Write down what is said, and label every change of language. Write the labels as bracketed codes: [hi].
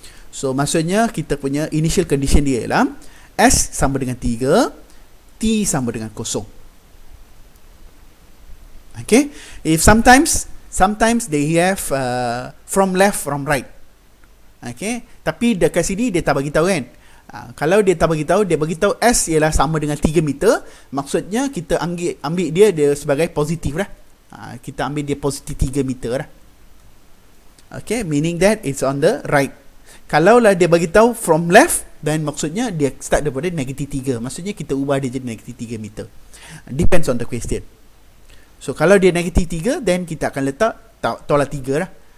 [ms] So maksudnya kita punya initial condition dia ialah S sama dengan 3, T sama dengan 0. [en] Okay, if sometimes they have from left, from right. [ms] Okay, tapi dekat sini dia tak bagi tahu kan. Kalau dia tak bagi tahu, dia bagi tahu S ialah sama dengan 3 meter, maksudnya kita ambil dia sebagai positif lah. Kita ambil dia positif 3 meter lah. [en] Okay, meaning that it's on the right. [ms] Kalau lah dia bagi tahu [en] from left, then [ms] maksudnya dia start daripada negatif 3. Maksudnya kita ubah dia jadi negatif 3 meter. [en] Depends on the question. [ms] So kalau dia negatif 3, then kita akan letak tolak 3 lah.